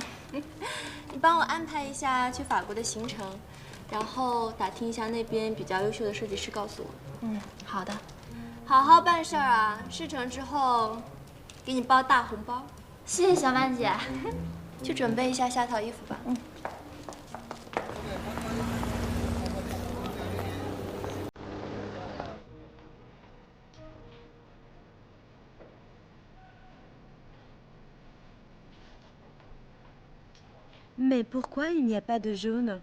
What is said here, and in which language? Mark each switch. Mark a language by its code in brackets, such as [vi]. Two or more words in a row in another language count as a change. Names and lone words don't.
[zh] 你帮我安排一下去法国的行程，然后打听一下那边比较优秀的设计师，告诉我。好的。好好办事儿啊！事成之后，给你包大红包。谢谢小曼姐。去准备一下下套衣服吧。 [fr] Mais pourquoi il n'y a pas de jaune?